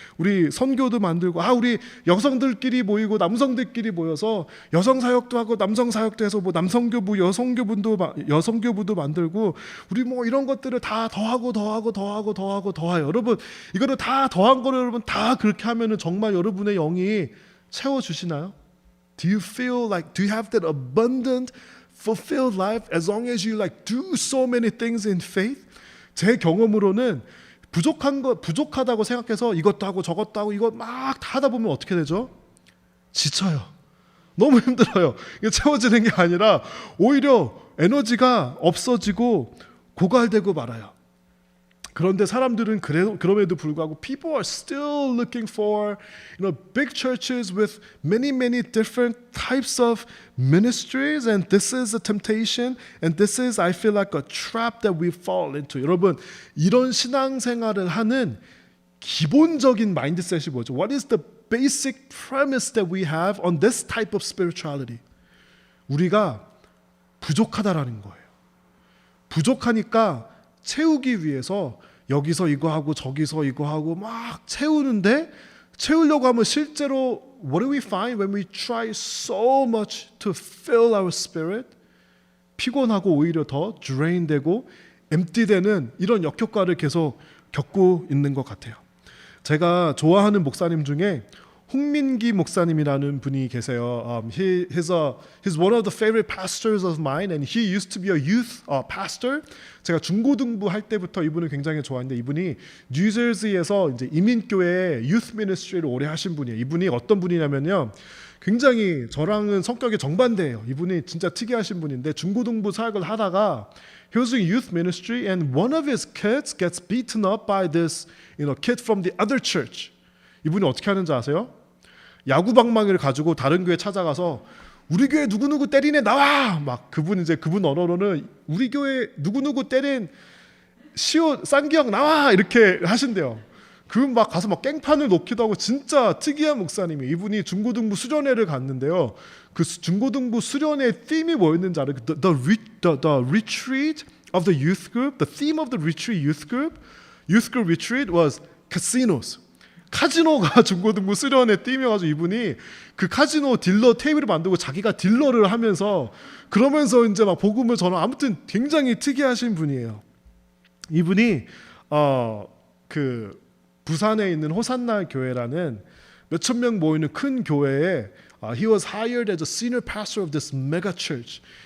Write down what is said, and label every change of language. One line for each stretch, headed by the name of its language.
Korean: 우리 선교도 만들고, 우리 여성들끼리 모이고 남성들끼리 모여서 여성 사역도 하고 남성 사역도 해서 뭐 남성교부, 여성교부도 만들고, 우리 뭐 이런 것들을 다 더하고 더해요. 여러분 이거를 다 더한 거를 여러분 다 그렇게 하면은 정말 여러분의 영이 채워 주시나요?
English: Do you have that abundant, fulfilled life as long as you do so many things in faith?
Korean: 제 경험으로는 부족하다고 생각해서 이것도 하고 저것도 하고 이거 막 다 하다 보면 어떻게 되죠? 지쳐요. 너무 힘들어요. 이게 채워지는 게 아니라 오히려 에너지가 없어지고 고갈되고 말아요. 그런데 사람들은 그럼에도 불구하고
English: people are still looking for big churches with many different types of ministries, and this is a temptation, and this is I feel like a trap that we fall into.
Korean: 여러분 이런 신앙생활을 하는 기본적인 마인드셋이 뭐죠?
English: What is the basic premise that we have on this type of spirituality?
Korean: 우리가 부족하다라는 거예요. 부족하니까 채우기 위해서 여기서 이거 하고 저기서 이거 하고 막 채우려고 하면 실제로
English: what do we find when we try so much to fill our spirit?
Korean: 피곤하고 오히려 더 drain되고 empty되는 이런 역효과를 계속 겪고 있는 것 같아요. 제가 좋아하는 목사님 중에 홍민기 목사님이라는 분이 계세요.
English: He's one of the favorite pastors of mine, and he used to be a youth pastor.
Korean: 제가 중고등부 할 때부터 이분을 굉장히 좋아하는데 이분이 뉴저지에서 이제 이민교회 youth ministry를 오래 하신 분이에요. 이분이 어떤 분이냐면요, 굉장히 저랑은 성격이 정반대예요. 이분이 진짜 특이하신 분인데 중고등부 사역을 하다가
English: he was doing youth ministry, and one of his kids gets beaten up by this kid from the other church.
Korean: 이분이 어떻게 하는지 아세요? 야구 방망이를 가지고 다른 교회 찾아가서 우리 교회 누구누구 때린 애 나와! 막 그분 언어로는 우리 교회 누구누구 때린 쌍기형 나와! 이렇게 하신대요. 그분 막 가서 막 깽판을 놓기도 하고 진짜 특이한 목사님이 이분이 중고등부 수련회를 갔는데요. 그 중고등부 수련회 팀이 뭐였는지 알아요?
English: The retreat of the youth group, the theme of the retreat youth group retreat was casinos.
Korean: 카지노가 중고등부 수련회 팀이어가지고 이분이 그 카지노 딜러 테이블을 만들고 자기가 딜러를 하면서 그러면서 이제 막 복음을 전하. 아무튼 굉장히 특이하신 분이에요. 이분이 그 부산에 있는 호산나 교회라는 몇천 명 모이는 큰 교회에
English: he was hired as a senior pastor of this mega church.